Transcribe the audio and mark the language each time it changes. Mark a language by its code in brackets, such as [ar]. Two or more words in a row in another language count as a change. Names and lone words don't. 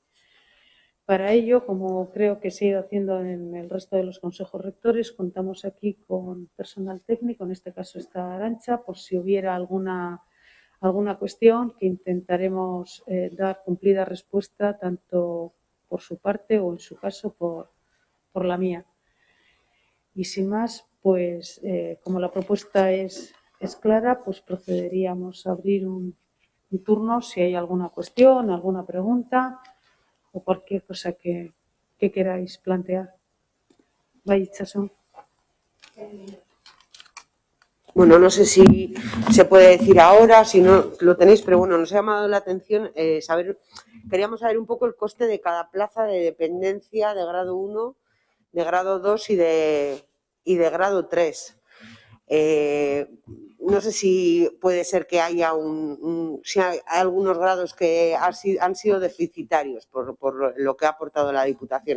[es] Para ello, como creo que se ha ido haciendo en el resto de los consejos rectores, contamos aquí con personal técnico, en este caso está Arantxa, por si hubiera alguna cuestión que intentaremos dar cumplida respuesta tanto por su parte o en su caso por la mía. Y sin más, pues como la propuesta es clara, pues procederíamos a abrir un turno si hay alguna cuestión, alguna pregunta o cualquier cosa que queráis plantear. [eu] Bai, Itxaso. [es] Bueno, no sé si se puede decir ahora, si no lo tenéis, pero bueno, nos ha llamado la atención queríamos saber un poco el coste de cada plaza de dependencia de grado 1, de grado 2 y de grado 3. No sé si puede ser que haya si hay algunos grados que han sido deficitarios por lo que ha aportado la Diputación.